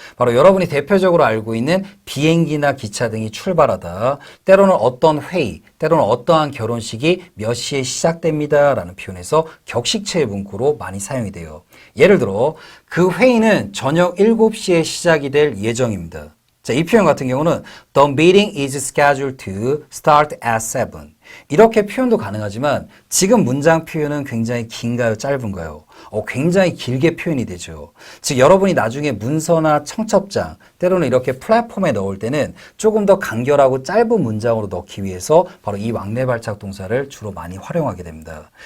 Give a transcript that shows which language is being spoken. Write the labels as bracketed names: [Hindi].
[Korean] 바로 여러분이 대표적으로 알고 있는 비행기나 기차 등이 출발하다, 때로는 어떤 회의, 때로는 어떠한 결혼식이 몇 시에 시작됩니다 라는 표현에서 격식체의 문구로 많이 사용이 돼요. 예를 들어 그 회의는 저녁 7시에 시작이 될 예정입니다. 자, 이 표현 같은 경우는 [English] The meeting is scheduled to start at 7. [Korean] 이렇게 표현도 가능하지만 지금 문장 표현은 굉장히 긴가요? 짧은가요? 굉장히 길게 표현이 되죠. 즉 여러분이 나중에 문서나 청첩장, 때로는 이렇게 플랫폼에 넣을 때는 조금 더 간결하고 짧은 문장으로 넣기 위해서 바로 이 왕래 발작 동사를 주로 많이 활용하게 됩니다.